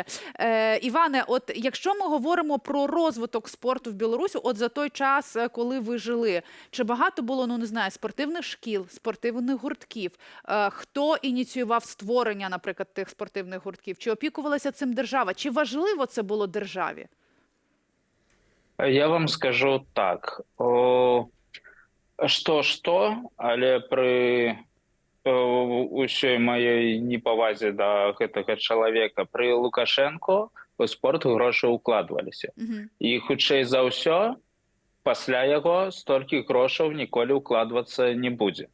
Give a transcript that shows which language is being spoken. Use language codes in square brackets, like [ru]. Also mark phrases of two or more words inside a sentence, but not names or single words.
[uk] Іване, от якщо ми говоримо про розвиток спорту в Білорусі, от за той час, коли ви жили, чи багато було, ну не знаю, спортивних шкіл, спортивних гуртків? Хто ініціював створення, наприклад, тих спортивних гуртків? Чи опікувалася цим держава? Чи важливо це було державі? [be] Я вам скажу так. Што, але при усёй маёй непавазе да гэтага чалавека, при Лукашенко у спорт грошы ўкладваліся. І хутчэй за ўсё, пасля яго столькі грошаў ніколі ўкладвацца не будзе.